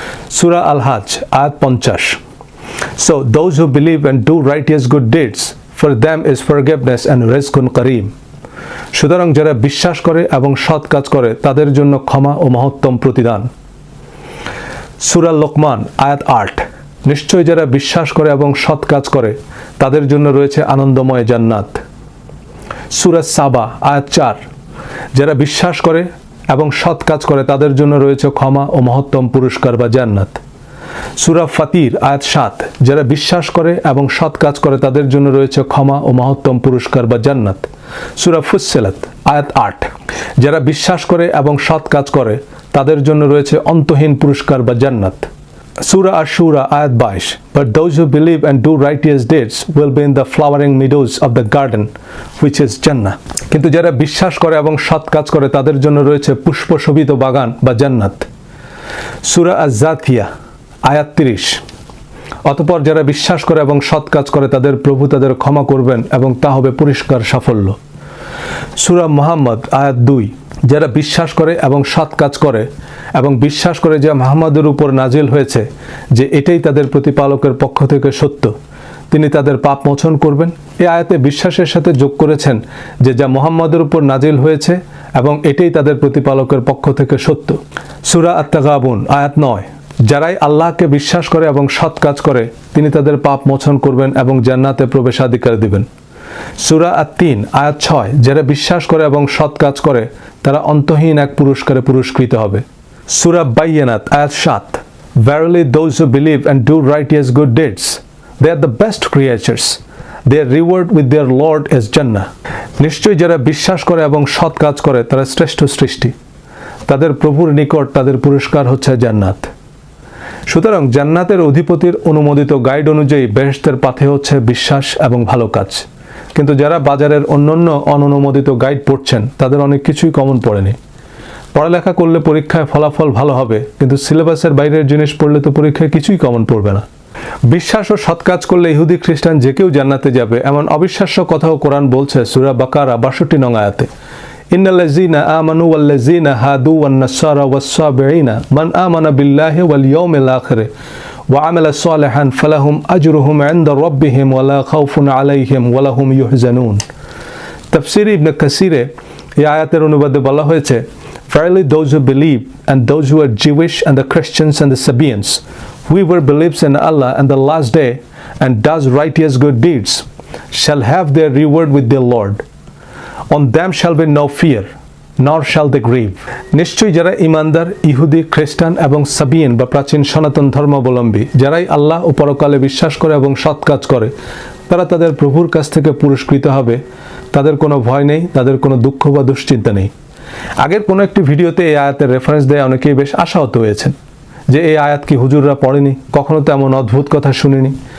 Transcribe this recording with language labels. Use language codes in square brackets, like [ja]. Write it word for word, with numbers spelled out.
[bn] সূরা আল হাজ আয়াত পঞ্চাশ। [en] So those who believe and do righteous good deeds, for them is forgiveness and [ar] rizqun kareem. [bn] সুতরাং যারা বিশ্বাস করে এবং সৎ কাজ করে তাদের জন্য ক্ষমা ও মহত্তম প্রতিদান। সূরা লোকমান আয়াত আট। নিশ্চয় যারা বিশ্বাস করে এবং সৎ কাজ করে তাদের জন্য রয়েছে আনন্দময় জান্নাত। সূরা সাবা আয়াত চার। যারা বিশ্বাস করে এবং সৎ কাজ করে তাদের জন্য রয়েছে ক্ষমা ও মহত্তম পুরস্কার বা জান্নাত। সূরা ফাতির আয়াত সাত। যারা বিশ্বাস করে এবং সৎ কাজ করে তাদের জন্য রয়েছে ক্ষমা ও মহত্তম পুরস্কার বা জান্নাত। সূরা ফুসসিলাত আয়াত আট। যারা বিশ্বাস করে এবং সৎ কাজ করে তাদের জন্য রয়েছে অন্তহীন পুরস্কার বা জান্নাত। সূরা আশ-শূরা আয়াত বাইশ। [en] But those who believe and do righteous deeds will be in the flowering meadows of the garden, which is Jannah. [bn] কিন্তু যারা বিশ্বাস করে এবং সৎ কাজ করে তাদের জন্য রয়েছে পুষ্পশোভিত বাগান বা জান্নাত। সূরা আয-যাকিয়া আয়াত তিরিশ। অতঃপর যারা বিশ্বাস করে এবং সৎ কাজ করে তাদের প্রভু তাদের ক্ষমা করবেন এবং তা হবে পরিষ্কার সাফল্য। সূরা মুহাম্মদ আয়াত দুই। যারা বিশ্বাস করে এবং সৎ কাজ করে এবং বিশ্বাস করে যে মুহাম্মাদের উপর নাজিল হয়েছে যে এটাই তাদের প্রতিপালকের পক্ষ থেকে সত্য, তিনি তাদের পাপ মোচন করবেন। এই আয়াতে বিশ্বাসের সাথে যোগ করেছেন যে যা মুহাম্মাদের উপর নাজিল হয়েছে এবং এটাই তাদের প্রতিপালকের পক্ষ থেকে সত্য। সূরা আত-তাগাবুন আয়াত নয়। যারাই আল্লাহকে বিশ্বাস করে এবং সৎ কাজ করে তিনি তাদের পাপ মোচন করবেন এবং জান্নাতে প্রবেশাধিকার দিবেন। সূরা আত-তিন আয়াত ছয়। যারা বিশ্বাস করে এবং সৎ কাজ করে তারা অন্তহীন এক পুরস্কারে পুরস্কৃত হবে। সূরা বাইয়ানাত আয়াত সাত। [en] Verily those who believe and do righteous good deeds, they are the best creatures. Their reward with their Lord is Jannah. [bn] নিশ্চয়ই যারা বিশ্বাস করে এবং সৎ কাজ করে তারা শ্রেষ্ঠ সৃষ্টি, তাদের প্রভুর নিকট তাদের পুরস্কার হচ্ছে জান্নাত। সুতরাং জান্নাতের অধিপতির অনুমোদিত গাইড অনুযায়ী বেহেশতের পথে হচ্ছে বিশ্বাস এবং ভালো কাজ। কিন্তু যারা বাজারের অন্যান্য অননুমোদিত গাইড পড়ছেন তাদের অনেক কিছুই কমন পড়েনি। পড়ালেখা করলে পরীক্ষায় ফলাফল ভালো হবে, কিন্তু সিলেবাসের বাইরের জিনিস পড়লে তো পরীক্ষায় কিছুই কমন পড়বে না। বিশ্বাস ও সৎ কাজ করলে ইহুদি খ্রিস্টান যে কেউ জান্নাতে যাবে এমন অবিশ্বাস্য কথাও কোরআন বলছে। সূরা বাকারা বাষট্টি নং আয়াতে [ar] ইন্নাল্লাযীনা আমানু ওয়াল্লাযীনা হাদু ওয়ান-নাসারা ওয়াস-সাবিঈনা মান আমানা বিল্লাহি ওয়াল ইয়াউমিল আখির وعمل صالحا فلهم أجرهم عند ربهم ولا خوف عليهم ولا هم يحزنون. [bn] তাফসীরে ইবনে কাসীরে এই আয়াতের অনুবাদে বলা হয়েছে [en] verily those who believe and those who are Jewish and the Christians and the Sabaeans, who were believers in Allah and the last day and does righteous good deeds, shall have their reward with their Lord. On them shall be no fear, nor shall they grieve. [bn] নিশ্চয়ই যারা ইমানদার, ইহুদি, খ্রিস্টান এবং সাবিয়ান বা প্রাচীন সনাতন ধর্মাবলম্বী, যারাই আল্লাহ ও পরকালে বিশ্বাস করে এবং সৎ কাজ করে, তারা তাদের প্রভুর কাছ থেকে পুরস্কৃত হবে। তাদের কোনো ভয় নেই, তাদের কোনো দুঃখ বা দুশ্চিন্তা নেই। আগের কোনো একটি ভিডিওতে এই আয়াতের রেফারেন্স দেয় অনেকেই বেশ আশাহত হয়েছেন যে এই আয়াত কি হুজুররা পড়েনি, কখনো তো এমন অদ্ভুত কথা শুনিনি।